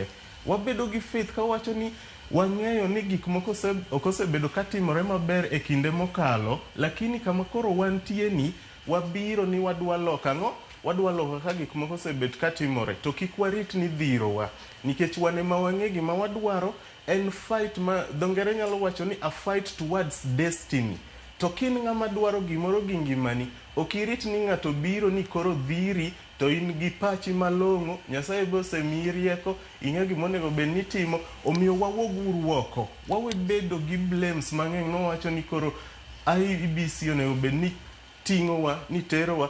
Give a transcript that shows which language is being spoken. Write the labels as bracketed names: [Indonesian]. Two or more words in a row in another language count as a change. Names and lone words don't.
[Luo (Kenya and Tanzania)] Wabedo gi faith ka wacho ni wang'eyo ni gik moko okosebedo katimore maber e kinde mokalo, lakini kama koro wantie ni wabiro ni wadwa loka ng'o, wadwa loka ka gik moko osebet katimore, to kik warit ni dhirowa. Nikech wan ema wang'e gima wadwaro en fight ma dongere nyalo wacho ni [English] a fight towards destiny. [Luo (Kenya and Tanzania)] To kin ng'ama dwaro gimoro gi ngimani, ok irit ni ng'ato biro ni koro dhiri to in gi pachi malong'o, Nyasaye be osemiyi rieko, ing'e gima onego bed ni timo. Omiyo wawuog oko, wawe bedo gi blames mang'eny nowacho ni koro IBC onego bed ni ting'owa, ni terowa.